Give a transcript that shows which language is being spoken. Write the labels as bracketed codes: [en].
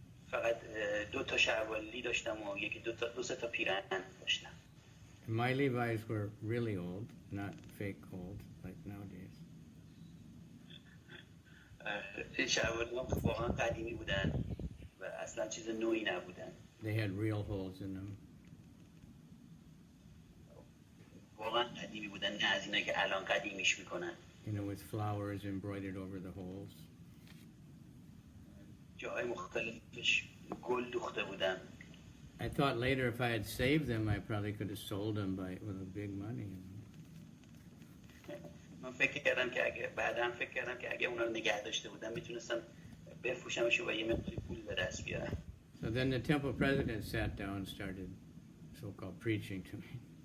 [fa] فقط 2 تا شلواری داشتم و یکی 2 تا پیراهن داشتم. [en] My Levi's were really old, not fake old like nowadays. [fa] شلواری واقعا قدیمی بودن و اصلا چیز نوعی نبودن. [en] They had real holes in them. [fa] واقعا قدیمی بودن نه از اینا که الان قدیمیش میکنن. [en] You know, with flowers embroidered over the holes. [fa] جاهای مختلفش گل دوخته بودن. [en] I thought later if I had saved them, I probably could have sold them with a big money. [fa] من فکر کردم که اگه اونا رو نگه داشته بودم میتونستم بفروشمش و یه مقداری پول به دست بیارم. [en] So then the temple president sat down and started so-called preaching to me.